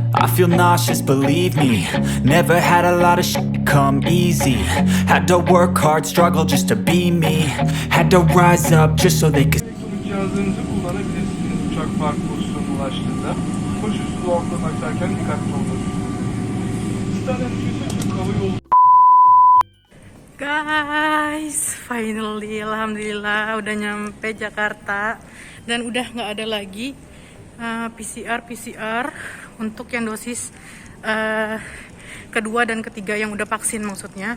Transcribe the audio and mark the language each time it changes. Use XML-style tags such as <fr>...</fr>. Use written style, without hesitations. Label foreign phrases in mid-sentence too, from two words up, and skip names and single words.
<en>feel nauseous, believe me. Never had a lot of shit come easy. Had to work hard, struggle just to be me. Had to rise up just so they could.</en> <tr>Cihazlarınızı kullanabilirsiniz uçak park pozisyonuna ulaştığında. Koşulsuz ortam açarken dikkatli olun. Türk Hava Yolu.</tr> <id>Guys, finally, alhamdulillah udah nyampe Jakarta dan udah nggak ada lagi PCR untuk yang dosis kedua dan ketiga yang udah vaksin maksudnya.</id>